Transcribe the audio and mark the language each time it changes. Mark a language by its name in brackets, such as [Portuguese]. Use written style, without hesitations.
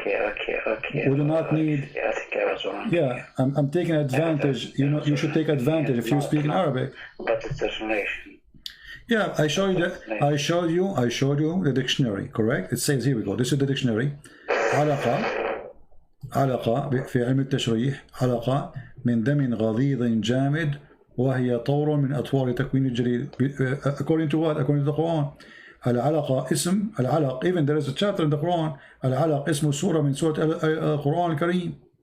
[English] Okay. We do not need... Yeah, I think I was wrong. Yeah, I'm taking advantage. You know, you should take advantage if you speak in Arabic. But it's translation. Yeah, I showed you the dictionary, correct? It says, here we go, this is the dictionary. [Arabic] علقة في علم التشريح علقة من دم غليظ جامد وهي طور من أطوار تكوين الجليد. [English] According to what? According to the Quran. [Arabic] العلقة اسم العلق, [English] even there is a chapter in the Quran. [Arabic] العلق اسم سورة من سورة القرآن الكريم.